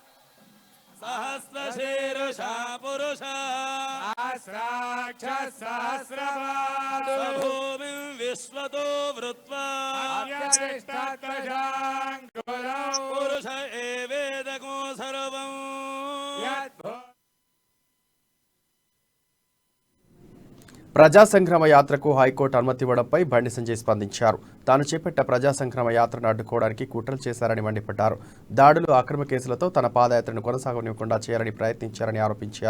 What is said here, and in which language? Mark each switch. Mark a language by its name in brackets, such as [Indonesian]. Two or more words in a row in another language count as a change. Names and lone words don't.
[Sanskrit] सहस्रशीर्षा पुरुषा सहस्राक्ष सहस्रपादो भूमिं विश्वतो वृत्वा पुरुष एवेदको सर्वं [Telugu] ప్రజా సంగ్రామ యాత్రకు హైకోర్టు అనుమతి ఇవ్వడంపై బండి సంజయ్ స్పందించారు. తాను చేపట్ట ప్రజా సంగ్రామ యాత్రను అడ్డుకోవడానికి కుట్రలు చేశారని మండిపడ్డారు. దాడులు, అక్రమ కేసులతో తన పాదయాత్రను కొనసాగనివ్వకుండా చేయాలని ప్రయత్నించారని ఆరోపించారు.